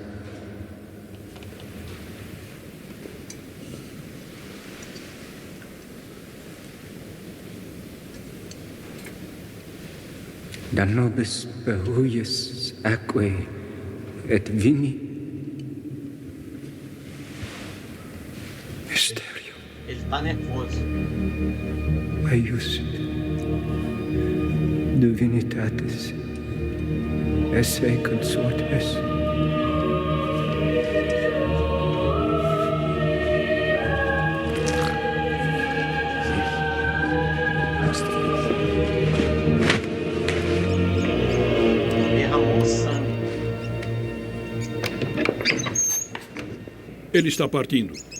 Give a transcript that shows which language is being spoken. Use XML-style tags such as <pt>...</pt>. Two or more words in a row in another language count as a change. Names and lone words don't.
<la>Da nobis perhuius aquae et vini Mysterio.</la> <pt>Ele tá nervoso.</pt> <la>Eius divinitatis esse consortes.</la> <pt>Derramou sangue. Ele está partindo.</pt>